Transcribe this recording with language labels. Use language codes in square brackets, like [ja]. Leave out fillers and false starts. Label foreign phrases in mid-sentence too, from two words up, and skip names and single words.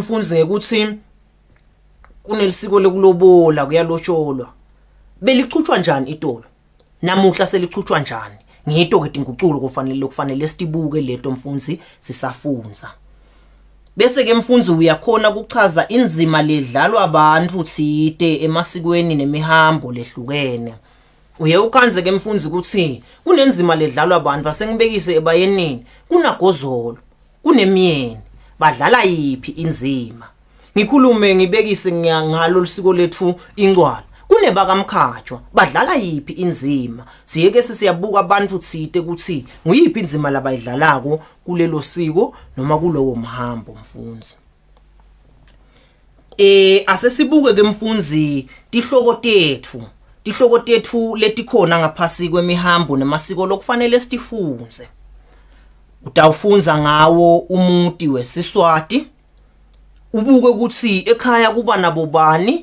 [ss] mfundzi ngekuthi kunelisiko lekulobola kuyalotsholwa belichutshwa njani itolo namuhla selichutshwa njani ngito ke tinguquko kufanele sitibuke leto mfundzi sisafunza bese ke mfundzi uyakhona ukuchaza inzima ledlalwa abantu thite emasikweni nemihambo lehlukene uye ukhanze ke mfundzi ukuthi kunenzima ledlalwa abantu asengibekise ebayenini kunagozolo kunemyeni badlala yipi inzima ngikhulume ngibekise ngalo lisiko lethu ingcwala kunebakamkhatshwa badlala yipi inzima siyeke sisiyabuka abantu thite ukuthi nguyipi inzima labayidlalako kulelo siko noma kulowo mhambo mfundzi asesibuke ke mfundzi tihloko tethu letikhona ngaphasi kwemihambo nemasiko lokufanele sitifunze utawufunza ngawo umuti wesiswati ubuke ukuthi ekhaya kuba nabo bani